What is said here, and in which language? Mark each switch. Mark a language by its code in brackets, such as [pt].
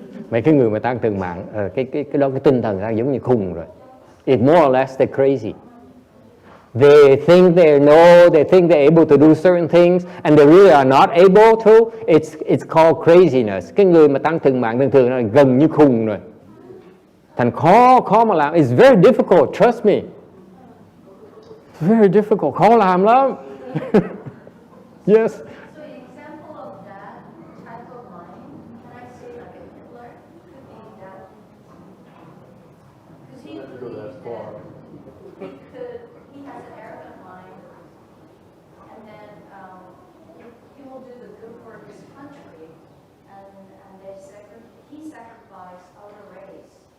[vi] Mấy cái người mà tăng thường mạng, cái tinh thần ra giống như khùng rồi. [en] It's more or less they're crazy. They think they know, they think they're able to do certain things, and they really are not able to. It's called craziness. [vi] Cái người mà tăng thường mạng thường là gần như khùng rồi. Thành khó mà làm. [en] It's very difficult, trust me. Very difficult, [vi] khó làm lắm. [en] Yes. So an example of that type of mind, can I say like a Hitler, could be that, because he believes that he has an arrogant mind, and then he will do the good for his country, and he sacrificed other race.